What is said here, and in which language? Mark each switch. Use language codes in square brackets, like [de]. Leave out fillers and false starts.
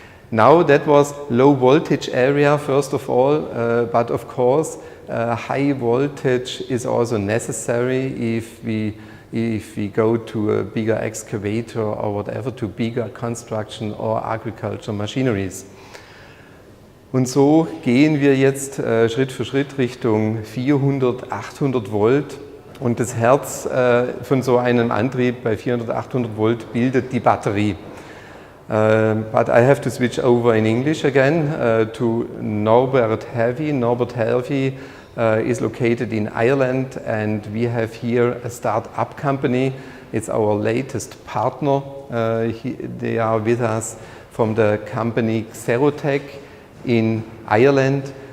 [en] Now that was low voltage area first of all, but of course high voltage is also necessary if we go to a bigger excavator or whatever, to bigger construction or agriculture machineries. [de] Und so gehen wir jetzt Schritt für Schritt Richtung 400, 800 Volt. Und das Herz von so einem Antrieb bei 400, 800 Volt bildet die Batterie. [en] But I have to switch over in English again to Norbert Hervey. Norbert Hervey is located in Ireland, and we have here a start-up company. It's our latest partner. They are with us from the company Xerotech in Ireland.